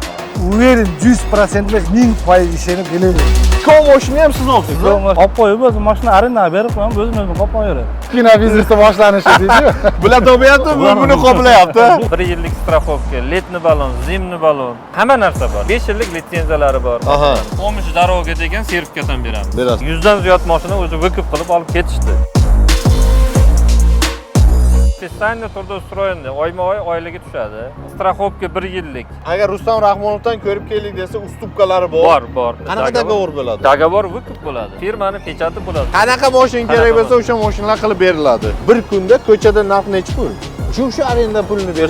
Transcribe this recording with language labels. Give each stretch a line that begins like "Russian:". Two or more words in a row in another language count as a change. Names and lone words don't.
Uzbek: Uverin 100% emas 1000% ishini bilaman. Ikki mashina ham siz olibsiz. Olib qo'yib o'zim mashina arendaga berib qo'yam, o'zim qolib qo'yaver. Kino biznesi boshlanishi deydi. Bular to'payapti, buni qoplayapti. 1 yillik strafovka,
Russian: летний баллон, зимний баллон,
Uzbek: hamma narsa bor. 5 yillik litsenziyalari bor. Aha.
Russian: Помощь дорога
Uzbek: degan sertifikat ham beramiz. Berasiz. 100 dan ziyod mashina o'zi vykub qilib olib ketishdi.
Russian: Специально трудоустроенный,
Uzbek: oyma-oy oyliga tushadi. Strafovka 1 yillik. Agar Rustam Rahmonovdan ko'rib keldik desa, ustupkalari bor. Bor. Qanaqa dogovor bo'ladi? Dogovor vykub bo'ladi. Firmani pechati bo'ladi. Qanaqa mashina kerak bo'lsa, o'sha mashinalar qilib beriladi. Bir kunda ko'chada narx necha pul? Shu arenda pulini beryapti.